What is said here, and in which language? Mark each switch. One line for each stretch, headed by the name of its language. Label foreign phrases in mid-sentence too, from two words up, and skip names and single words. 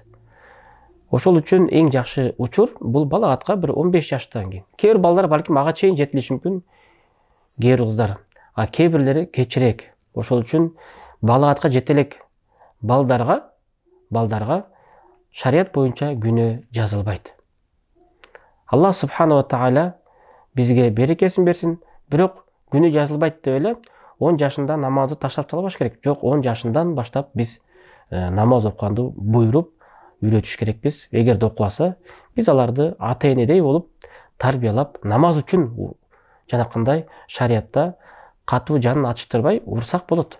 Kyrgyz: Ошол үчүн эң жакшы учур бул балагатка бир 15 жаштан кийин. Кээ бир балдар балким ага чейин жетилиши мүмкүн, кээ бир кыздар, а кээ бирлери кечирээк. Ошол үчүн балагатка жете элек балдарга шарият боюнча күнөө жазылбайт. Аллах
Arabic: سبحانه وتعالى
Kyrgyz: бизге берекесин берсин. Бирок күнөө жазылбайт деп эле 10 жашында намазды таштап салбаш керек. Жок, 10 жашындан баштап биз намаз окуганды буйруп үйрөтүш керекпиз. Эгерде окубаса, биз аларды ата-энедей болуп тарбиялап, намаз үчүн жанакындай шариятта катуу жанын ачыштырбай урсак болот.